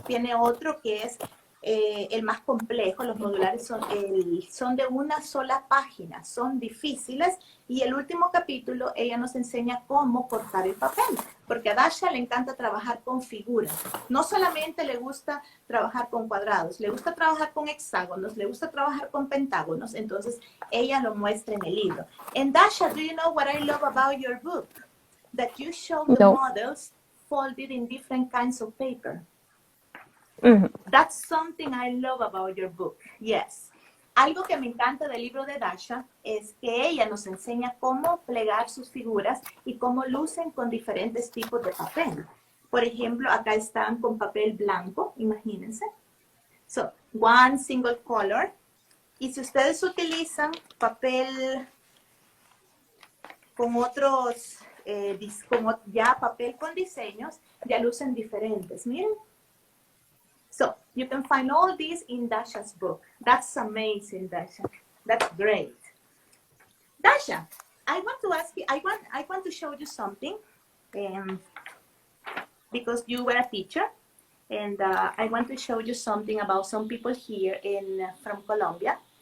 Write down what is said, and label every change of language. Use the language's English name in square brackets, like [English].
[Spanish] Tiene otro que es el más complejo. Los modulares son de una sola página, son difíciles. Y el último capítulo, ella nos enseña cómo cortar el papel, porque a Dasha le encanta trabajar con figuras. No solamente le gusta trabajar con cuadrados, le gusta trabajar con hexágonos, le gusta trabajar con pentágonos. Entonces, ella lo muestra en el libro. [English] And Dasha, do you know what I love about your book? That you show the models folded in different kinds of paper. Mm-hmm. That's something I love about your book. Yes. [Spanish] Algo que me encanta del libro de Dasha es que ella nos enseña cómo plegar sus figuras y cómo lucen con diferentes tipos de papel. Por ejemplo, acá están con papel blanco, imagínense. [English] So, one single color. [Spanish] Y si ustedes utilizan papel con otros, como ya papel con diseños, ya lucen diferentes. Miren. [English] So, you can find all these in Dasha's book. That's amazing, Dasha. That's great. Dasha, I want to ask you, I want to show you something. because you were a teacher, and I want to show you something about some people here from Colombia.